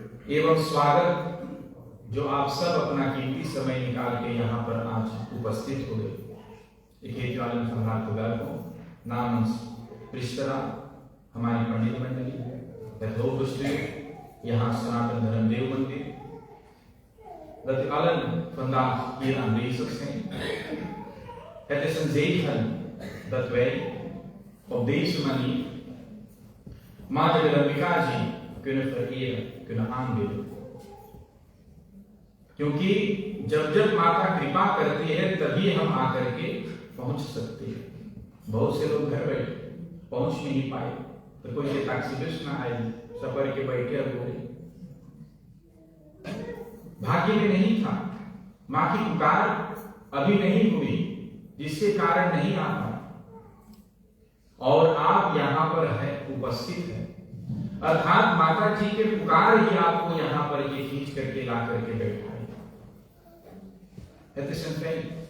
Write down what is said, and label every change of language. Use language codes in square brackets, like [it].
[hi] एवं स्वागत, जो आप सब अपना कीमती समय निकाल के यहाँ पर आज उपस्थित हो गए। को नाम पृष्ठरा हमारी पंडित मंडली उपस्थित यहाँ सनातन धर्म देव मंदिर [nl] dat allen vandaag hier aanwezig zijn. Het is een zegen dat wij op deze manier Mata Jagdambika जी kunnen vereren, kunnen aanbidden. [hi] क्योंकि जब जब माता कृपा करती है तभी हम आकर के पहुंच सकते हैं। बहुत से लोग घर बैठे पहुंच नहीं पाए, तो कोई टैक्सी बस ना आई, सफर के बैठे हुए, भाग्य में नहीं था, मां की पुकार अभी नहीं हुई, जिसके कारण नहीं आ पाए, और आप यहाँ पर है उपस्थित है, अर्थात माता जी के पुकार ही आपको यहाँ पर ये खींच करके ला करके बैठाए। [nl] Het is een feit